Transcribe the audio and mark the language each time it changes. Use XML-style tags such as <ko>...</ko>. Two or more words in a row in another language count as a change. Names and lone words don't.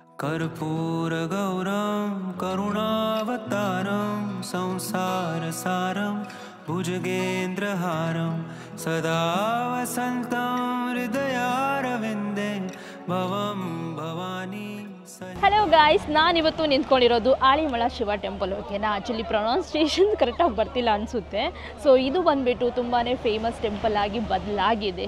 <sa>कर्पूरगौरं करुणावतारं संसारसारं भुजगेन्द्रहारं सदा वसन्तं हृदयारविन्दे भवं भवानी.</sa> <en>hello guys,</en> <kn>ನಾನಿವತ್ತು ನಿಂತ್ಕೊಂಡಿರೋದು ಆಳಿಮಳ ಶಿವ ಟೆಂಪಲ್. ಓಕೆನಾ,</kn> <en>actually pronunciation</en> <kn>ಕರೆಕ್ಟಾಗಿ ಬರ್ತಿಲ್ಲ ಅನಿಸುತ್ತೆ. ಸೊ ಇದು ಬಂದುಬಿಟ್ಟು ತುಂಬಾ</kn> <en>famous temple</en> <kn>ಆಗಿ ಬದಲಾಗಿದೆ.</kn>